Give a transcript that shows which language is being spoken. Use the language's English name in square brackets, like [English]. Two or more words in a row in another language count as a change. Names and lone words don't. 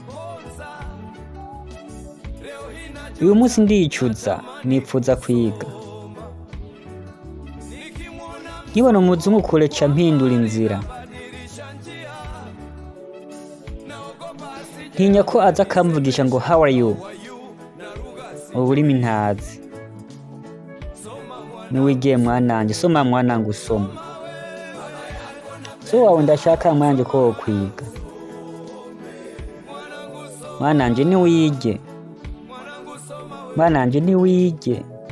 [Rundi] Uyu munsi ndicuza nipfuza kwiga. Nkibona umuzungu kure ca mpindura inzira. Ntinya ko aza akamvugisha ngo [English] how are you? [Rundi] Ururimi ntazi. Niwigiye mwananje soma mwana ngusoma. So wawe ndashaka mwanje ko wokwiga. Mwananje niwige. Mwananje niwige.